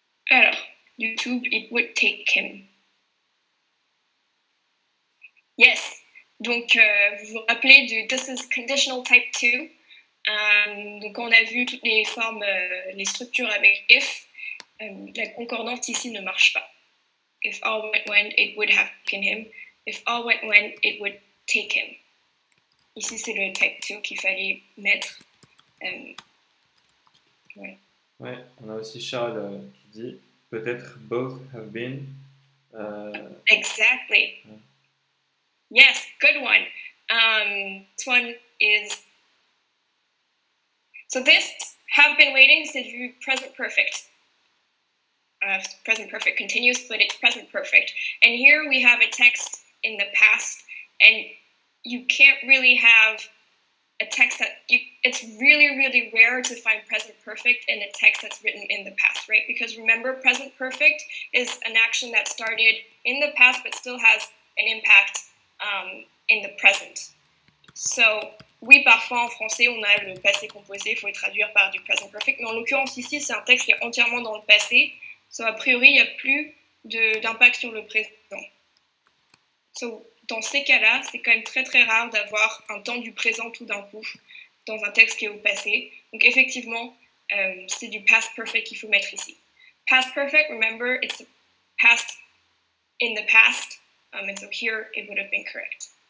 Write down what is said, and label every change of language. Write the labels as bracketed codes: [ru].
[fr] Alors, [en] YouTube, it would take him. Yes. [fr] Donc, vous vous rappelez de This is conditional type 2. Donc, on a vu toutes les formes, les structures avec if. La concordante ici ne marche pas. [en] If all went when, it would have taken him. If all went when, it would take him. [fr] Ici, c'est le type 2 qu'il fallait mettre. Voilà. Ouais, on a aussi Charles qui dit peut-être both have been. [en] Exactly. Yes, good one. This one is. So this have been waiting, [fr] c'est du [en] present perfect. Present perfect continuous, but it's present perfect. And here we have a text in the past, and you can't really have a text that it's really, really rare to find present perfect in a text that's written in the past, right? Because remember, present perfect is an action that started in the past but still has an impact in the present. So, [fr] oui, parfois en français, on a le passé composé, il faut le traduire par du present perfect, mais en l'occurrence ici, c'est un texte qui est entièrement dans le passé. [en] So, a priori, [fr] il n'y a plus d'impact sur le présent. [en] So, [fr] dans ces cas-là, c'est quand même très très rare d'avoir un temps du présent tout d'un coup dans un texte qui est au passé. Donc effectivement, c'est du past perfect qu'il faut mettre ici. [en] Past perfect, remember, it's the past in the past, and so here it would have been correct.